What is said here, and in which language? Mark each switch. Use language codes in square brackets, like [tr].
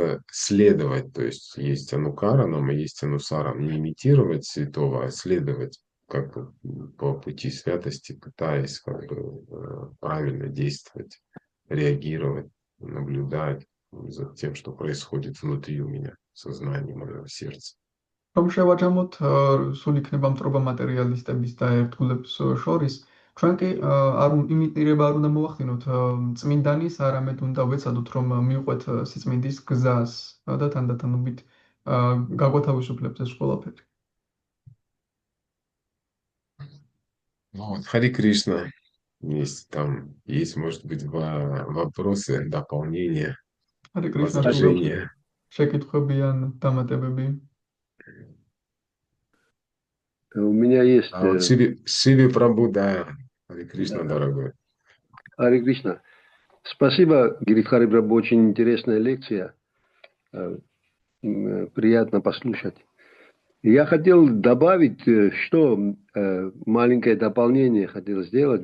[ru] следовать, то есть анукаранам и есть анусарам, не имитировать святого, а следовать как бы по пути святости, пытаясь как бы правильно действовать, реагировать, наблюдать за тем, что происходит внутри у меня, в сознании моего сердца. [ka] რომ შევაჯამოთ სულ იქნება მტრობა მატერიალისტების და ერთგულებს შორის, ჩვენ კი იმიტირება არ უნდა მოვახდინოთ წმინდანის, არამედ უნდა ვეცადოთ რომ მივყვეთ სიწმინდის გზას და თანდათანობით გაგვათავისუფლებს ეს ყველაფერი. [ru] Вот, Хари Кришна. Есть, может быть, вопросы, дополнения, возражения. [ka] შეკითხვები ან დამატებები? [ru] У меня есть... Шиви Прабhu, да. Хари Кришна, дорогой. Хари Кришна. Спасибо, Гиридхари Прабhu, очень интересная лекция. Приятно послушать. Я хотел добавить, что маленькое дополнение хотел сделать.